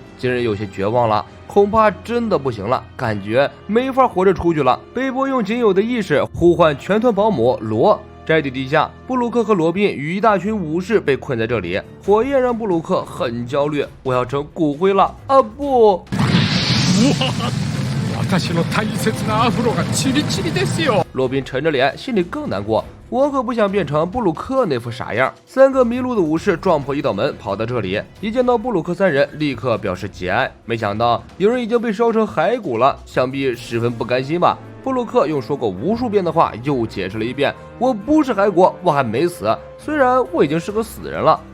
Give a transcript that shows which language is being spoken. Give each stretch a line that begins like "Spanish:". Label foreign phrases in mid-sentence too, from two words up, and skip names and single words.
Chinese: 几人有些绝望了，恐怕真的不行了，感觉没法活着出去了。贝波用仅有的意识呼唤全团保姆罗。宅邸地下，布鲁克和罗宾与一大群武士被困在这里。火焰让布鲁克很焦虑，我要成骨灰了啊！不，
Japanese: 私の大切なアフロがチリチリですよ。
Chinese: 罗宾沉着脸，心里更难过。我可不想变成布鲁克那副傻样。三个迷路的武士撞破一道门，跑到这里，一见到布鲁克三人，立刻表示节哀。没想到有人已经被烧成骸骨了，想必十分不甘心吧。布鲁克用说过无数遍的话又解释了一遍：我不是骸骨，我还没死，虽然我已经是个死人了。